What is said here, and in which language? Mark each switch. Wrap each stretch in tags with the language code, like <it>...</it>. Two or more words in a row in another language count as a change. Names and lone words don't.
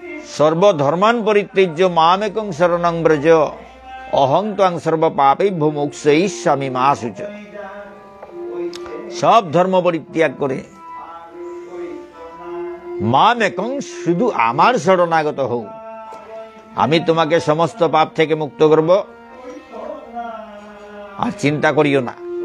<sa>সর্বধর্মান পরিত্যজ্য মামেকং শরণং ব্রজ অহং ত্বং সর্ব পাপেভ্যো মোক্ষয়িষ্যামি মা শুচ।</sa> <bn>সব ধর্ম পরিত্যাগ করে মামেকং, শুধু আমার শরণাগত হও, আমি তোমাকে সমস্ত পাপ থেকে মুক্ত করব, আর চিন্তা করিও না।</bn>